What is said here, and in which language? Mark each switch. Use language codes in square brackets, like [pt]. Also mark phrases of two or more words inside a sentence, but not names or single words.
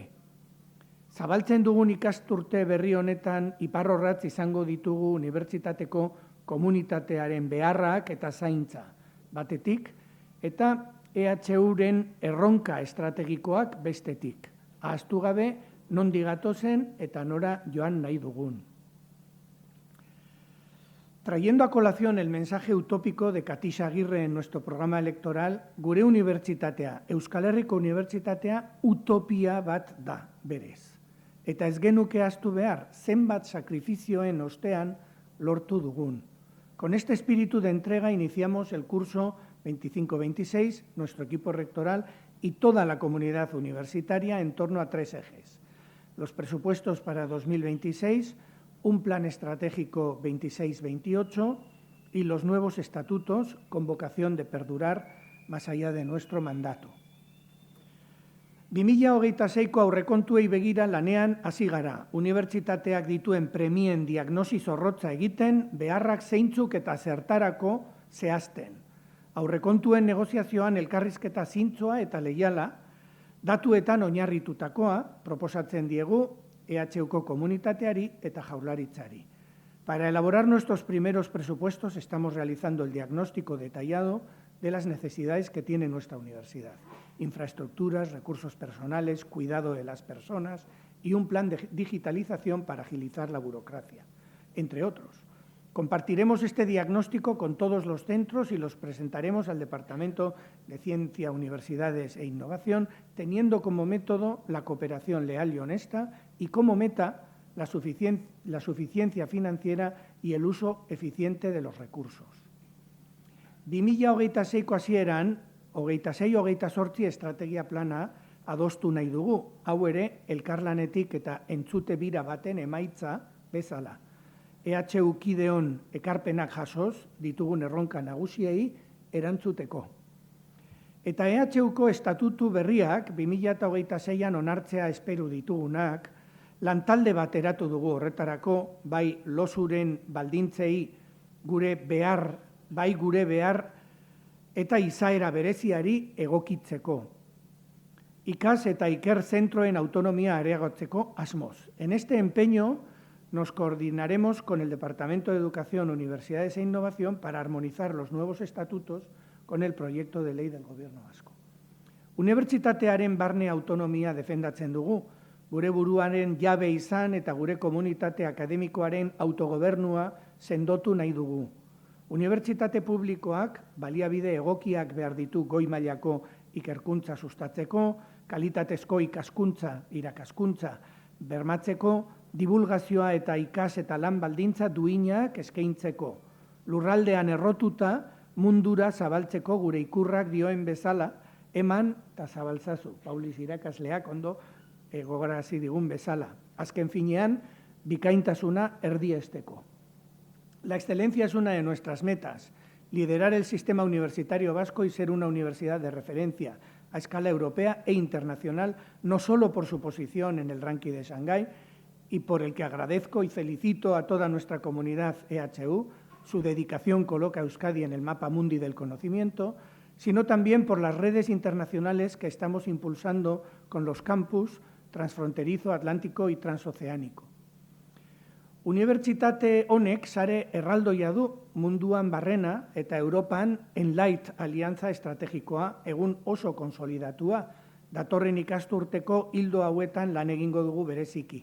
[eu] Zabaltzen dugun ikasturte berri honetan iparrorratz izango ditugu unibertsitateko komunitatearen beharrak eta zaintza batetik, eta EHUren erronka estrategikoak bestetik. Ahaztu gabe, nondi gatozen eta nora joan nahi dugun. [es] Trayendo a colación el mensaje utópico de Katixa Aguirre en nuestro programa electoral, [eu] gure unibertsitatea, Euskal Herriko Unibertsitatea utopia bat da, berez. Eta ez genuke ahaztu behar, zenbat sakrifizioen ostean lortu dugun. [es] Con este espíritu de entrega iniciamos el curso 25-26, nuestro equipo rectoral y toda la comunidad universitaria en torno a 3 ejes. Los presupuestos para 2026, un plan estratégico 26-28 y los nuevos estatutos con vocación de perdurar más allá de nuestro mandato. [eu] 2026ko aurrekontuei begira lanean hasi gara. Unibertsitateak dituen premien diagnosi zorrotza egiten, beharrak zeintzuk eta zertarako zehazten. Aurrekontuen negoziazioan elkarrizketa zintzoa eta leiala, datuetan oinarritutakoa proposatzen diegu EHUko komunitateari eta jaurlaritzari. [es] Para elaborar nuestros primeros presupuestos estamos realizando el diagnóstico detallado de las necesidades que tiene nuestra universidad. Infraestructuras, recursos personales, cuidado de las personas y un plan de digitalización para agilizar la burocracia, entre otros. Compartiremos este diagnóstico con todos los centros y los presentaremos al Departamento de Ciencia, Universidades e Innovación, teniendo como método la cooperación leal y honesta y como meta la suficiencia financiera y el uso eficiente de los recursos. [eu] 2026ko hasieran, 26-28 estrategia plana adostu nahi dugu, hau ere elkarlanetik eta entzute bira baten emaitza bezala. EHU kideon ekarpenak jasoz ditugun erronka nagusiei erantzuteko. Eta EHUko estatutu berriak 2026an onartzea esperu ditugunak, lantalde bat eratu dugu horretarako, bai losuren baldintzei gure behar eta izaera bereziari egokitzeko. Ikas eta iker zentroen autonomia areagotzeko asmoz. [es] En este empeño nos coordinaremos con el Departamento de Educación, Universidades e Innovación para armonizar los nuevos estatutos con el proyecto de ley del Gobierno vasco. [eu] Unibertsitatearen barne autonomia defendatzen dugu, gure buruaren jabe izan eta gure komunitate akademikoaren autogobernua sendotu nahi dugu. Unibertsitate publikoak baliabide egokiak behar ditu goi mailako ikerkuntza sustatzeko, kalitatezko ikaskuntza, irakaskuntza bermatzeko, divulgazioa eta ikas eta lan baldintza duinak eskaintzeko. Lurraldean errotuta mundura zabaltzeko gure ikurrak dioen bezala, eman eta zabaltzazu. Paulis irakasleak ondo gogarazi digun bezala. Azken finean, bikaintasuna erdiesteko. [es] La excelencia es una de nuestras metas. Liderar el sistema universitario vasco y ser una universidad de referencia a escala europea e internacional, no solo por su posición en el ranking de Shanghái, y por el que agradezco y felicito a toda nuestra comunidad EHU, su dedicación coloca a Euskadi en el mapa mundi del conocimiento, sino también por las redes internacionales que estamos impulsando con los campus transfronterizo, atlántico y transoceánico. [eu] Unibertsitate honek sare erraldoia du munduan barrena eta Europan Enlight aliantza estrategikoa egun oso konsolidatua, datorren ikasturteko hildo hauetan lan egingo dugu bereziki.